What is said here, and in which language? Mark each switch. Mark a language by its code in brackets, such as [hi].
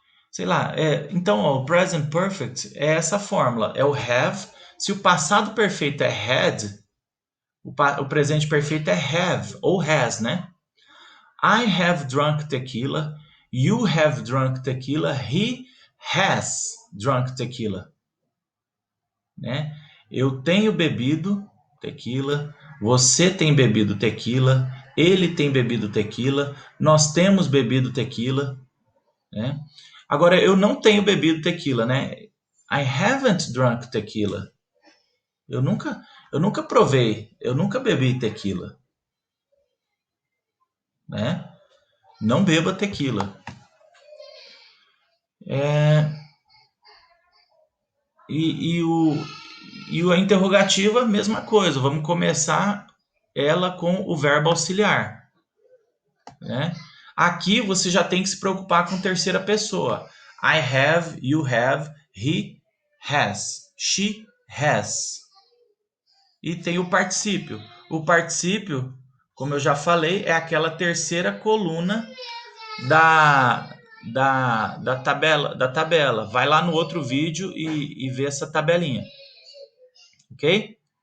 [pt] Sei lá, então ó, o present perfect é essa fórmula, é o have. Se o passado perfeito é had, o presente perfeito é have ou has, né? [en] I have drunk tequila, you have drunk tequila, he has drunk tequila, né? [pt] Eu tenho bebido tequila, você tem bebido tequila, ele tem bebido tequila, nós temos bebido tequila, né? Agora, eu não tenho bebido tequila, né? [en] I haven't drunk tequila. [pt] Eu nunca provei, eu nunca bebi tequila, né? Não beba tequila. E a interrogativa, mesma coisa. Vamos começar ela com o verbo auxiliar, né? Aqui você já tem que se preocupar com terceira pessoa. [en] I have, you have, he has, she has. [pt] E tem o particípio. O particípio, como eu já falei, é aquela terceira coluna da tabela. Vai lá no outro vídeo e vê essa tabelinha. Ok?